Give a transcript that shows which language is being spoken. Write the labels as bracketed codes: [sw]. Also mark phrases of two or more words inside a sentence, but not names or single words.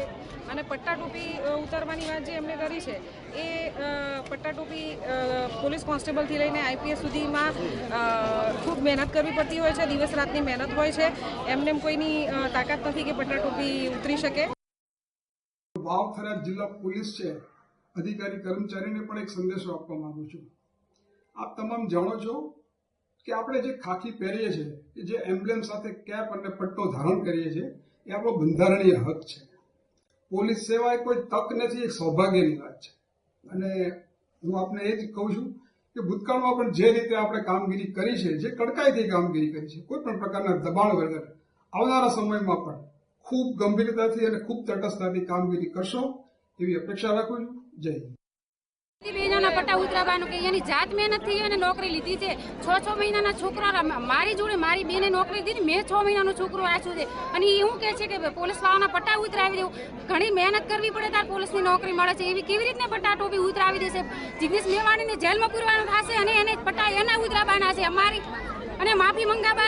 [gu] અને પટ્ટા ટોપી ઉતારવાની વાત જે એમને કરી છે એ પટ્ટા ટોપી પોલીસ કોન્સ્ટેબલથી લઈને આઈપીએસ સુધીમાં ખૂબ મહેનત કરવી પડતી હોય છે, દિવસ રાતની મહેનત હોય છે। એમને કોઈની તાકાત નથી કે પટ્ટા ટોપી ઉતરી શકે। વાવ થરાદ જિલ્લા પોલીસ છે અધિકારી કર્મચારી ને પણ એક સંદેશો આપવા માંગુ છું। આપ તમામ જાણો છો કે આપણે જે ખાકી પહેરીએ છે, જે એમ્બ્લેમ સાથે કેપ અને પટ્ટો ધારણ કરીએ છે એ આપણો બંધારણીય હક છે। પોલીસ સેવા એ કોઈ તક નથી, એક સૌભાગ્યની વાત છે। અને હું આપને એ જ કહું છું કે ભૂતકાળમાં પણ જે રીતે આપણે કામગીરી કરી છે, જે કડકાઈથી કામગીરી કરી છે, કોઈ પણ પ્રકારના દબાણ વગર આવનારા સમયમાં પણ ખૂબ ગંભીરતાથી અને ખૂબ તટસ્થતાથી કામગીરી કરશો એવી અપેક્ષા રાખું છું। જય બહેનો પટ્ટા ઉતરાવાનો કે એની જાત મહેનત થી અને નોકરી લીધી છે। 6 મહિના છોકરા મારી જોડે મારી બેને નોકરી દીધી, मैं 6 મહિના છોકરો આછું છે અને એવું કહે છે કે પોલીસ વાળાના પટ્ટા ઉતરાવી દેવું। ઘણી મહેનત કરવી પડે તાર પોલીસની નોકરી મળે છે, એવી કેવી રીતને પટ્ટા ટોપી ઉતરાવી દેશે? જિગ્નેશ મેવાણીને જેલમાં પૂરવાનો થશે અને એને પટ્ટા એના ઉતરાવવાના છે। અમારી અને માફી મંગાવા।